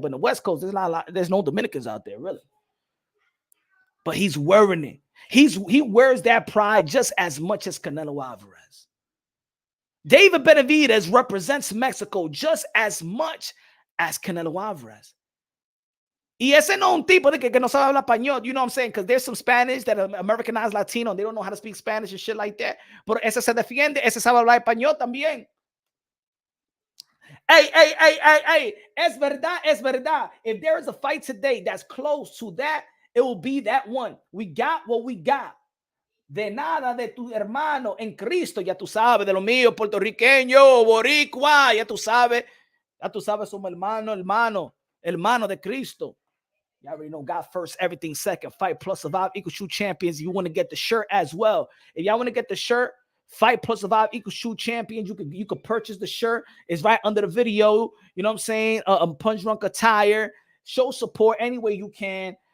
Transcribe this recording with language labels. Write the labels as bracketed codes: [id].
[en] But on the West Coast, there's no Dominicans out there, really. But he's wearing it. He wears that pride just as much as Canelo Alvarez. David Benavidez represents Mexico just as much as Canelo Alvarez. [es] Y ese no un tipo de que no sabe hablar español, [en] you know what I'm saying? Because there's some Spanish that are Americanized Latino, and they don't know how to speak Spanish and shit like that. But [es] ese se defiende, ese sabe hablar español también. Hey, es verdad. [en] If there is a fight today that's close to that, it will be that one. We got what we got. [es] de nada de tu hermano en Cristo. Ya tú sabes, de lo mío, puertorriqueño, boricua, ya tú sabes, somos hermano de Cristo. [en] You already know God first, everything second. Fight plus survive equals true champions. You want to get the shirt as well. If y'all want to get the shirt, Fight plus survive equals true champions. You could purchase the shirt. It's right under the video. You know what I'm saying? Punch Drunk attire. Show support any way you can.